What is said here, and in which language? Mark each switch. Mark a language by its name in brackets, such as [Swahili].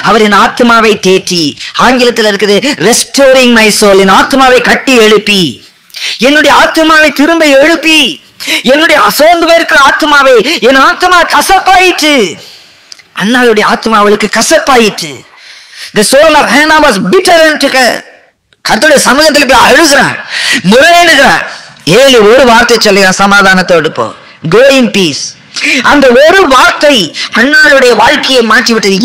[Tamil] அவர் என் ஆத்மாவை தேற்றி, ஆங்கிலத்தில் இருக்குது [English] restoring my soul, [Tamil] என் ஆத்மாவை கட்டி எழுப்பி, என்னுடைய ஆத்மாவை திரும்ப எழுப்பி, என்னுடைய அசோர்ந்து போயிருக்கிற ஆத்மாவை, என் ஆத்மா கசப்பாயிற்று. அண்ணாவுடைய ஆத்மா அவளுக்கு கசப்பாயிற்று. [English] The soul of Hannah was bitter unto her. [Tamil] கர்த்தருடைய சமூகத்தில் போய் அழுகிறார், முறையிடுகிறார். ஒரு வார்த்தை சொல்லுகிறார், சமாதானத்தோடு போ, [English] go in peace. [Tamil] அந்த ஒரு வார்த்தை அண்ணாளுடைய வாழ்க்கையை மாற்றிவிட்டது.